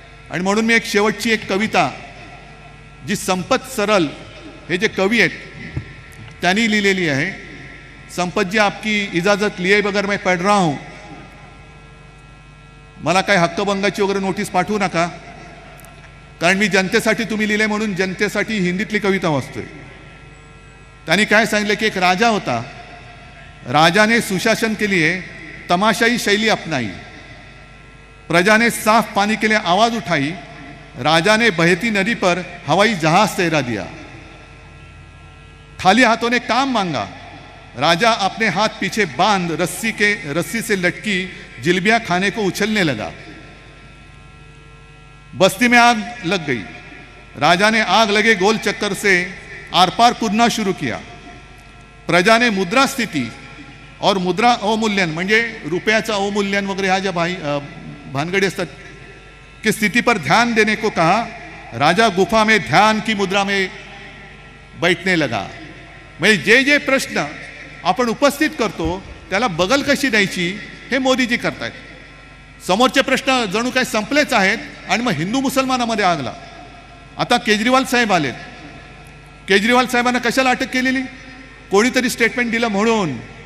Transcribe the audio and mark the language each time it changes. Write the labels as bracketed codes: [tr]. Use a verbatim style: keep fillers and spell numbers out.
[mr] आणि म्हणून मी एक शेवटची एक कविता, जी संपत सरल हे जे कवी आहेत त्यांनी लिहिलेली आहे. संपत जी, [hi] आपकी इजाजत लिए बगैर मैं पढ़ रहा हूं, [mr] मला काही हक्कभंगाची वगैरे नोटीस पाठवू नका, कारण मी जनतेसाठी तुम्ही लिहिले म्हणून जनतेसाठी हिंदीतली कविता वाचतोय. त्यांनी काय सांगितलं की एक राजा होता, [hi] राजा ने सुशासन के लिए तमाशाई शैली अपनाई, प्रजा ने साफ पानी के लिए आवाज उठाई, राजा ने बहती नदी पर हवाई जहाज तैरा दिया, खाली हाथों ने काम मांगा, राजा अपने हाथ पीछे बांध रस्सी के रस्सी से लटकी जिलबिया खाने को उछलने लगा, बस्ती में आग लग गई, राजा ने आग लगे गोल चक्कर से आर पार कूदना शुरू किया, प्रजा ने मुद्रा स्थिती और मुद्रा अवमूल्यन [mr] म्हणजे रुपयाचा अवमूल्यन वगैरे ह्या ज्या भाई अ, भानगडी असतात की [hi] स्थिती पर ध्यान देने को कहा, राजा गुफा में ध्यान की मुद्रा में बैठने लगा. [mr] म्हणजे जे जे प्रश्न आपण उपस्थित करतो त्याला बगल कशी द्यायची हे मोदीजी करतायत. समोरचे प्रश्न जणू काय संपलेच आहेत, आणि मग हिंदू मुसलमानामध्ये आगला. आता केजरीवाल साहेब आलेत, केजरीवाल साहेबांना कशाला अटक केलेली, कोणीतरी स्टेटमेंट दिलं म्हणून.